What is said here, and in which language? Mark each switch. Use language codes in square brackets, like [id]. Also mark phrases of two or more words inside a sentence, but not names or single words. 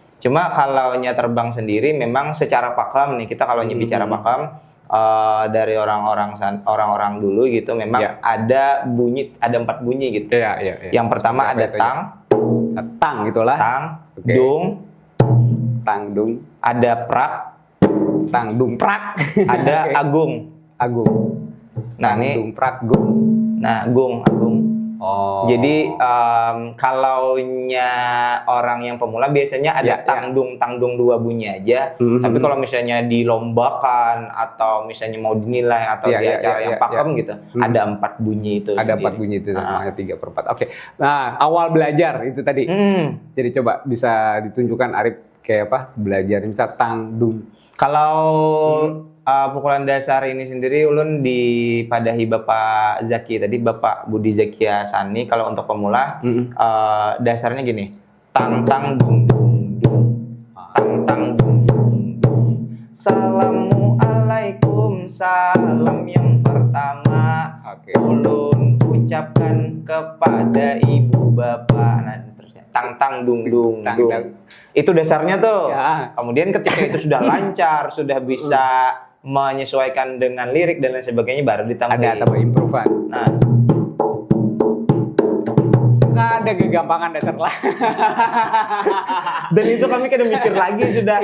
[id] Cuma kalau terbang sendiri memang secara pakam nih, kita kalau bicara pakam dari orang-orang dulu gitu memang ada 4 bunyi gitu. Yang pertama ada tang gitulah. Dung, ada prak, dung prak. ada agung. Nah, ini dung prak gung. Nah, agung. Jadi kalaunya orang yang pemula biasanya ada tangdung 2 bunyi aja. Tapi kalau misalnya dilombakan atau misalnya mau dinilai atau di acara yang pakem gitu, ada 4 bunyi itu. Ada 4 bunyi itu, namanya 3/4. Oke. Nah, awal belajar itu tadi. Jadi coba bisa ditunjukkan Arif kayak apa belajar misal tangdung. Kalau pukulan dasar ini sendiri [bjn] ulun dipadahi [id] Bapak Zaki tadi, Bapak Budi Zakia Sani. Kalau untuk pemula dasarnya gini, tang tang dung dung dung, tang tang dung dung dung. Assalamualaikum, salam yang pertama [bjn] ulun ucapkan [id] kepada ibu bapak. Nah, seterusnya tang tang dung dung dung. Itu dasarnya tuh. Kemudian ketika itu sudah lancar, sudah bisa menyesuaikan dengan lirik dan lain sebagainya, baru ditambah improvan. Nah, nggak ada kegampangan dasar lah. Dan itu kami kadang mikir lagi sudah.